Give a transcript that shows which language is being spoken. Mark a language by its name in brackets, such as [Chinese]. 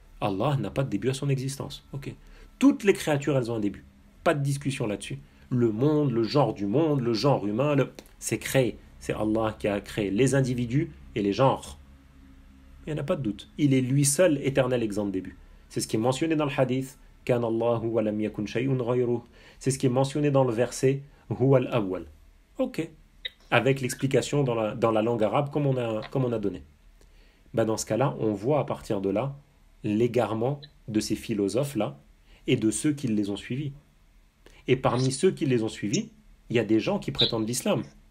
[French] Allah n'a pas de début à son existence. Ok. Toutes les créatures, elles ont un début. Pas de discussion là-dessus. Le monde, le genre du monde, le genre humain, c'est créé. C'est Allah qui a créé les individus et les genres. Il n'y en a pas de doute. Il est lui seul éternel exempt de début. C'est ce qui est mentionné dans le hadith [Arabic] كان الله ولم يكن شيء غيره. [French] C'est ce qui est mentionné dans le verset [Arabic] هو الأول. [French] Ok. Avec l'explication dans la langue arabe comme on a donné. Bah dans ce cas-là, on voit à partir de là l'égarement de ces philosophes-là et de ceux qui les ont suivis. Et parmi ceux qui les ont suivis, il y a des gens qui prétendent l'islam.